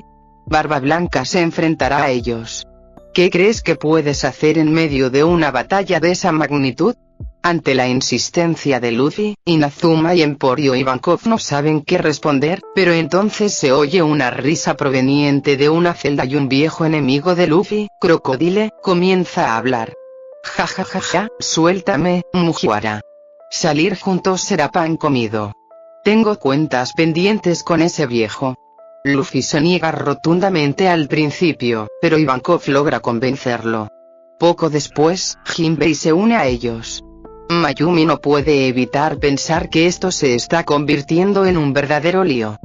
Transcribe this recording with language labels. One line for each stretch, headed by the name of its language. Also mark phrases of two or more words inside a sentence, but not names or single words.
Spanish: Barba Blanca se enfrentará a ellos. ¿Qué crees que puedes hacer en medio de una batalla de esa magnitud? Ante la insistencia de Luffy, Inazuma y Emporio Ivankov no saben qué responder, pero entonces se oye una risa proveniente de una celda y un viejo enemigo de Luffy, Crocodile, comienza a hablar. Ja ja ja ja, suéltame, Mugiwara. Salir juntos será pan comido. Tengo cuentas pendientes con ese viejo. Luffy se niega rotundamente al principio, pero Ivankov logra convencerlo. Poco después, Jinbei se une a ellos. Mayumi no puede evitar pensar que esto se está convirtiendo en un verdadero lío.